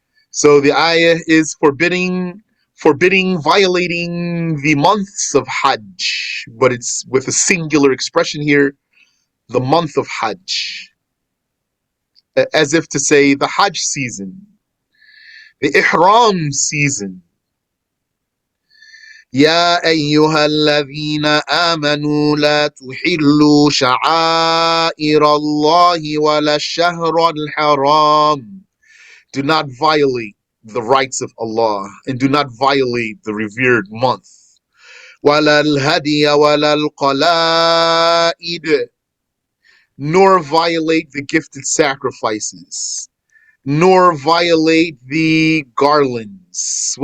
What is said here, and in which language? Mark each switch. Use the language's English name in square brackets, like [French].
[English] So the ayah is forbidding violating the months of Hajj, but it's with a singular expression here, the month of Hajj. as if to say the Hajj season, the Ihram season. [Arabic] يا أيها الذين آمنوا لا تحلوا شعائر الله ولا الشهر الحرام. [English] Do not violate the rights of Allah and do not violate the revered month. [Arabic] ولا الهدي ولا القلائد, [English] nor violate the gifted sacrifices, nor violate the garlands.